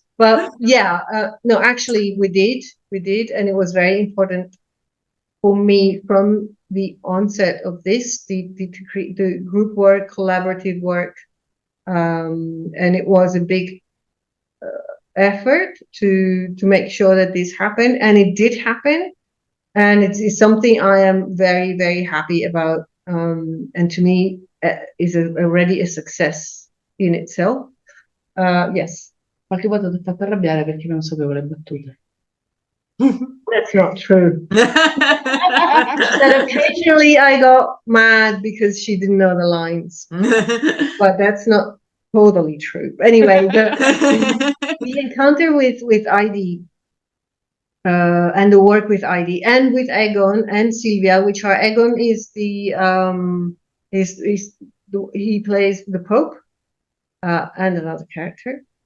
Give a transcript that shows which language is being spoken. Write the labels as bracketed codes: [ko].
[en] But yeah, no, actually we did, and it was very important for me from the onset of this, the group work, collaborative work, and it was a big effort to make sure that this happened, and it did happen, and it's something I am very, very happy about, and to me is already a success in itself. Yes. [it] Qualche volta ti ho fatto arrabbiare perché non sapevo le battute. [en] That's not true. That occasionally I got mad because she didn't know the lines, but that's not totally true. Anyway, the encounter with Aidi and the work with Aidi and with Egon and Silvia, which are Egon is he plays the Pope and another character.